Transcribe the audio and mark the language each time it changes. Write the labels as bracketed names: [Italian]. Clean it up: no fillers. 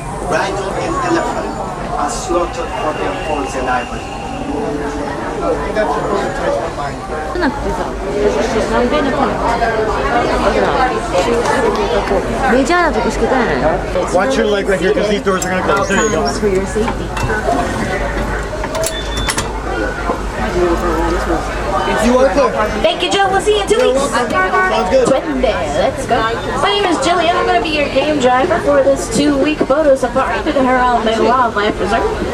[English] Rhino and elephant are slaughtered for their fawns and ivory. [Japanese] なくてさ、南米の方メジャーなとこしか行かないのよ。 [English] Watch your leg right here because these doors are going to close. There you go. For your safety. You are clear. Thank you, Joe. We'll see you in 2 weeks. Sounds good. Let's go. My name is Jillian. I'm going to be your game driver for this 2-week photo safari through the Harold Bay Wildlife Reserve.